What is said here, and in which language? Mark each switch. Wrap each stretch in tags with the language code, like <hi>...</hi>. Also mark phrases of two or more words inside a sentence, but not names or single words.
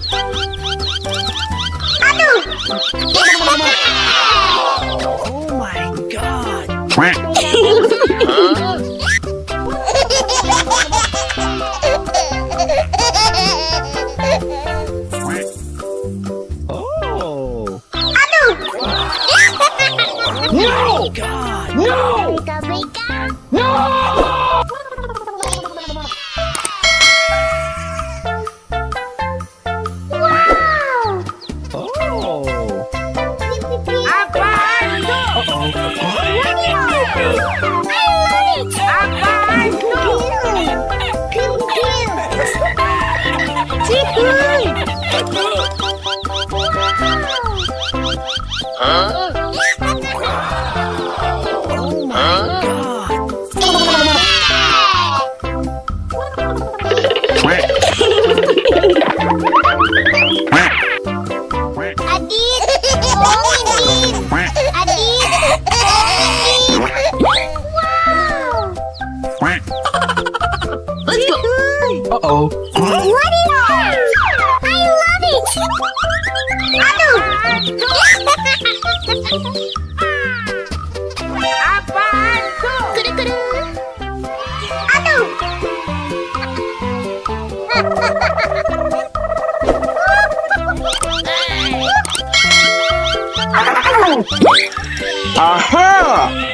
<id>Aduh.</id> <en>Oh my god! Oh!</en> <id>Aduh.</id> <en>Oh my god!</en> <id>Beka-beka. Wow. Oh! Apaan tuh? Apaan tuh? Cihuy!</id> <en>Oh my god!</en> <id>Adit, tolongin Dit. Adit, tolongin Dit.</id> <en>Wow. Let's go. Uh-oh. What is that? I love it.</en> <id>Aduh. Apaan tuh? Kudu-kudu. Aduh. Aha!</id>